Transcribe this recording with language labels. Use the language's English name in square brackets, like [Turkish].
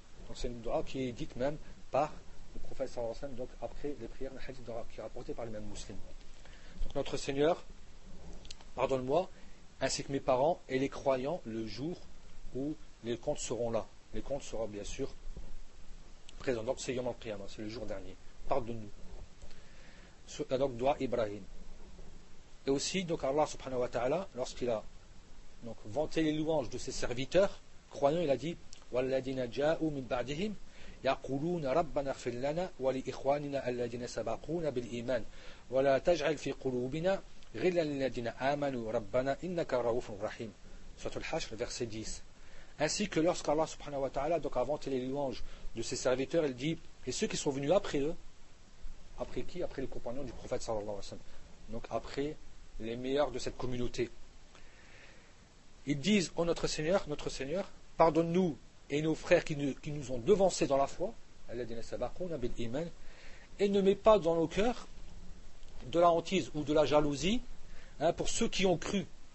[French] Donc, c'est une doa qui est dite même par le prophète sallallahu alayhi wa sallam, donc après les prières, un hadith qui est rapporté par les mêmes musulmans. Donc, notre Seigneur, pardonne-moi, ainsi que mes parents et les croyants, le jour où les comptes seront là. Les comptes seront bien sûr présents. Donc, c'est Yom al-Qiyamah, c'est le jour dernier. Pardonne-nous. Donc, doa Ibrahim. Et aussi, donc, Allah subhanahu wa ta'ala, lorsqu'il a donc vanté les louanges de ses serviteurs, croyants, il a dit [Arabic] وَالَّذِينَ جَاءُوا مِنْ بَعْدِهِمْ يَقُولُونَ رَبَّنَا اغْفِرْ لَنَا وَلِإِخْوَانِنَا الَّذِينَ سَبَقُونَا بِالْإِيمَانِ وَلَا تَجْعَلْ فِي قُلُوبِنَا غِلًّا لِلَّذِينَ آمَنُوا رَبَّنَا إِنَّكَ رَءُوفٌ رَحِيمٌ. [French] Sourate Al-Hashr, verset 10. Ainsi que lorsqu'Allah subhanahu wa ta'ala donc a vanté les louanges de ses serviteurs, il dit, et ceux qui sont venus après eux, après qui? Après les compagnons du prophète sallallahu alayhi wa sallam. Donc après les meilleurs de cette communauté. Ils disent, oh notre Seigneur, pardonne-nous et nos frères qui nous ont devancés dans la foi, et ne mets pas dans nos cœurs de la hantise ou de la jalousie, hein, pour ceux qui ont cru.